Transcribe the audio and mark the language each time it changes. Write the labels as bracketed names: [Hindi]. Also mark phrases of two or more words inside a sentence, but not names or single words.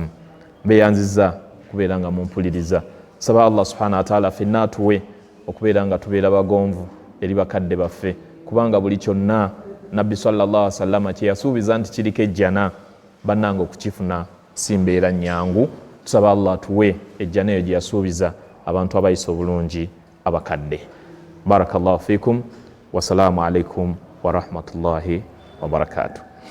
[Ganda] Mbeyanziza kubeera nga mumpuliriza. Saba Allah [Arabic] سبحانه وتعالى [Ganda] ffenna atuwe okubeera nga tubeera bagonvu eri bakadde baffe, kubanga buli kyonna Nabbi [Arabic] صلى الله عليه وسلم [Ganda] kye yasuubiza nti kiriko ejjana, bannange okukifuna si mbeera nnyangu. Tusaba Allah atuwe ejjana eyo gye yasuubiza abantu abayisa obulungi abakadde. [Arabic] بارك الله فيكم. والسلام عليكم ورحمة الله وبركاته.